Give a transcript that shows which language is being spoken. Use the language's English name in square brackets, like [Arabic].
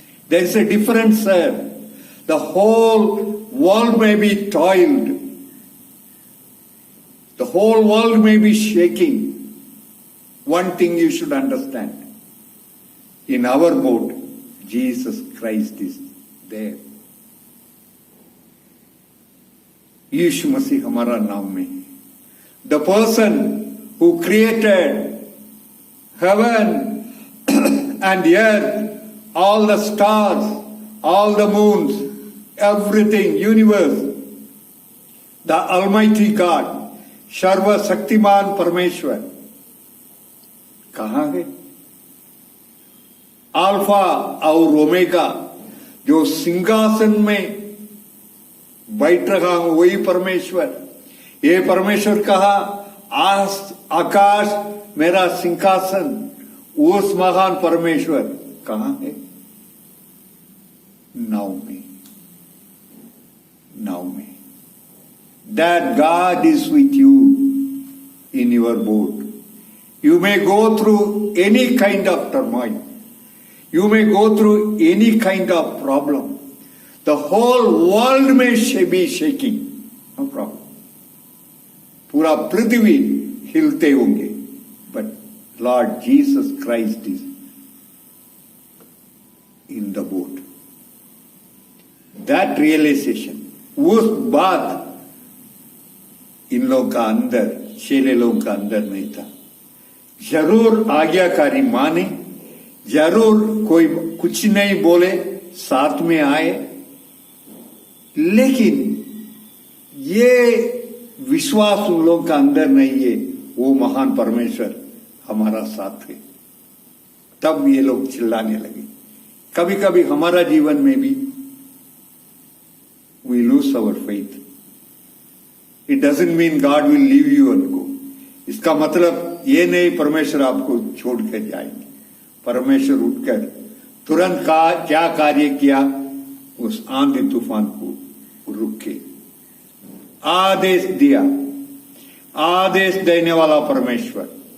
[English] There is a difference, sir. The whole world may be toiled. The whole world may be shaking. One thing you should understand. In our boat, Jesus Christ is there. [Hindi] यीशु मसीह हमारा नाम में है. [English] The person who created heaven and earth, all the stars, all the moons, everything, universe, the Almighty God, [Hindi] सर्व शक्तिमान परमेश्वर कहाँ है? Alpha और omega, जो सिंहासन में बैठ रहा हूं वही परमेश्वर। ये परमेश्वर कहा, आकाश मेरा सिंहासन, उस महान परमेश्वर कहां है? नाव में, नाव में। [English] That God is with you in your boat. You may go through any kind of turmoil. You may go through any kind of problem. The whole world may be shaking. No problem. [Hindi] पूरा पृथ्वी हिलते होंगे, [English] but Lord Jesus Christ is in the boat. That realization, [Hindi] उस बात इन लोगों का अंदर, चेले लोगों का अंदर नहीं था। जरूर आज्ञाकारी माने, जरूर कोई कुछ नहीं बोले, साथ में आए, लेकिन ये विश्वास उन लोगों का अंदर नहीं है, वो महान परमेश्वर हमारा साथ है। तब ये लोग चिल्लाने लगे। कभी कभी हमारा जीवन में भी [English] we lose our faith. It doesn't mean God will leave you and go. [Hindi] इसका मतलब ये नहीं परमेश्वर आपको छोड़ कर जाएंगे। परमेश्वर उठकर तुरंत क्या कार्य किया? उस आंधी तूफान को रुक के आदेश दिया। आदेश देने वाला परमेश्वर,